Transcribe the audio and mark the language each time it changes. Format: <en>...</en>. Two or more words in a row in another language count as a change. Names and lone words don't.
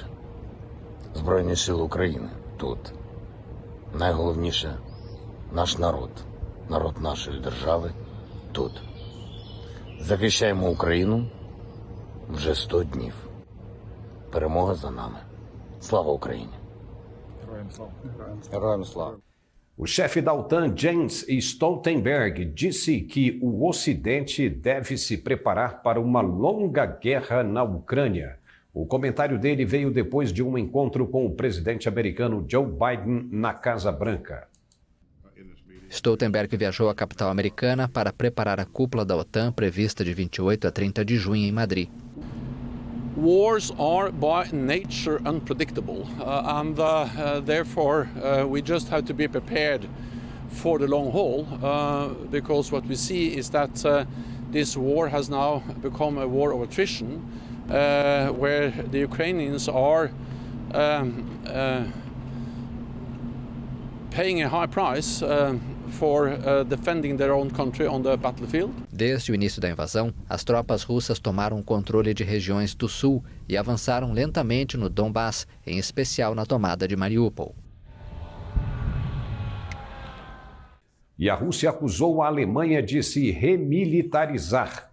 <uk>Збройні сили України тут. Найголовніше – наш народ, народ нашої держави тут. Захищаємо Україну вже 100 днів. Перемога за нами. Слава Україні! Героям слава!</uk> <pt>O chefe da OTAN, Jens Stoltenberg, disse que o Ocidente deve se preparar para uma longa guerra na Ucrânia. O comentário dele veio depois de um encontro com o presidente americano Joe Biden na Casa Branca. Stoltenberg viajou à capital americana para preparar a cúpula da OTAN prevista de 28 a 30 de junho em Madrid.</pt> <en>Wars are by nature unpredictable, and therefore we just have to be prepared for the long haul, because what we see is that this war has now become a war of attrition, where the Ukrainians are paying a high price for defending their own country on the battlefield.</en> <pt>Desde o início da invasão, as tropas russas tomaram o controle de regiões do sul e avançaram lentamente no Donbass, em especial na tomada de Mariupol. E a Rússia acusou a Alemanha de se remilitarizar.</pt>